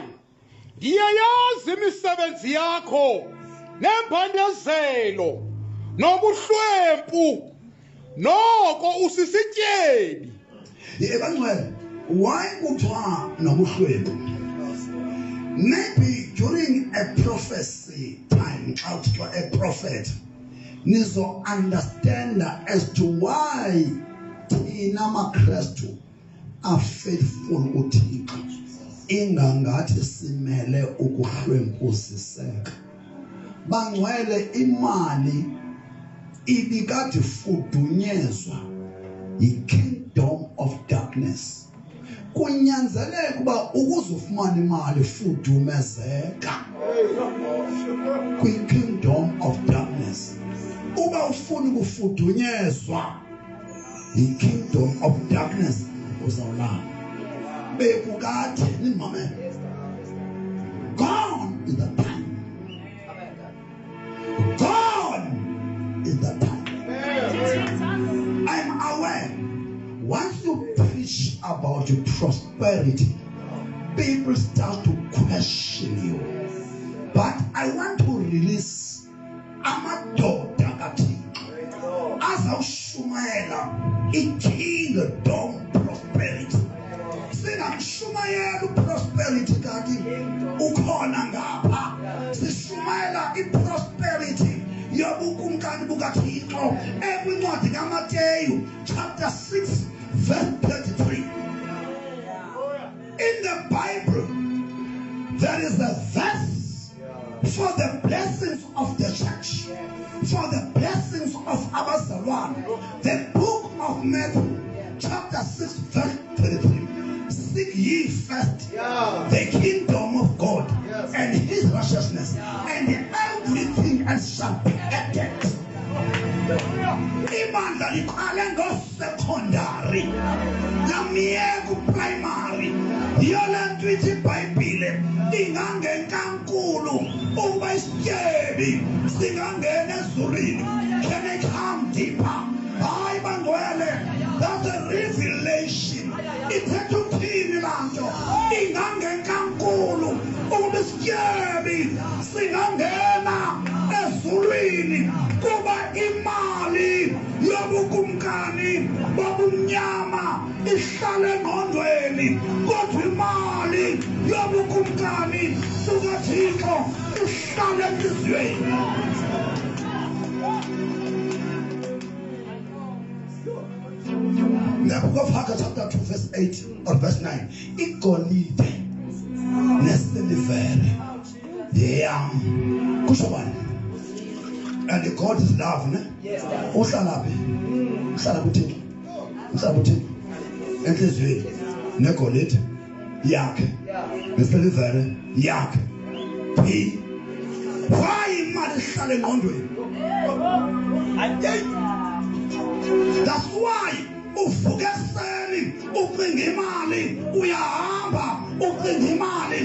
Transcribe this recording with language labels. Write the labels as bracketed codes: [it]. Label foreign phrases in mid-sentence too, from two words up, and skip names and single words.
[xh] Ndiyayazi imisebenzi yakho nempandezelo nobuhlwempu noko usisityebi. Ebangcwele, why kuthiwa nobuhlwempu? [en] Maybe during a prophecy time, a prophet, nizo understand as to why [xh] thina maKristu [en] are faithful uThixo. [xh] Ingangathi simele ukuhlwempusiseka. Bangcwele imali ibikade fudunyezwa yi- [en] kingdom of darkness. [xh] Kunyanzeleka uba ukuze ufumane imali fudumezeka kwi- [en] kingdom of darkness. [xh] Uba ufuna ukufudunyezwa yi- [en] kingdom of darkness [xh] uzawulala. Bekukade nimame. [en] Gone is the time. Gone is the time. I'm aware. Once you preach about your prosperity, people start to question you. But I want to release [xh] amadoda kaThixo azawushumayela [en] i-kingdom prosperity. [xh] Singamshumayela prosperity kati ukhona ngapha. Sishumayela i-prosperity yobukumkani bukaThixo ekwincwadi kaMateyu [en] chapter 6 verse 33. In the Bible there is a verse for the blessings of the church, for the blessings of abazalwane. The book of Matthew chapter 6 verse 33. Seek ye first the kingdom of God and his righteousness, and everything else shall be added. [xh] Ibandla liqale ngo-secondary lamiye ku-primary. Yole nto ithi iBhayibhile ingangenkankulu ukuba isityebi singangena ezulwini. [en] Can I come deeper? [xh] Hayi bangcwele, [en] that's a revelation. [xh] Ithetha uthini laa nto? Ingangenkankulu ukuba isityebi singangena ezulwini. ezulwini kuba imali yobukumkani bobumnyama ihlala engqondweni, kodwa imali yobukumkani bukaThixo ihlala enhliziyweni. [en] The book of Haggai chapter 2 verse 8 or verse 9. [xh] Igolide nesilivere yam kusho bani? [en] And God is love, [xh] ne? Uhlala phi? Uhlala kuThixo. Uhlala kuThixo. Enhliziyweni negolide yakhe nesilivere yakhe. Why imali ihlala engqondweni? [en] That's why [xh] uvuka ekuseni ucinga imali, uyahamba ucinga imali.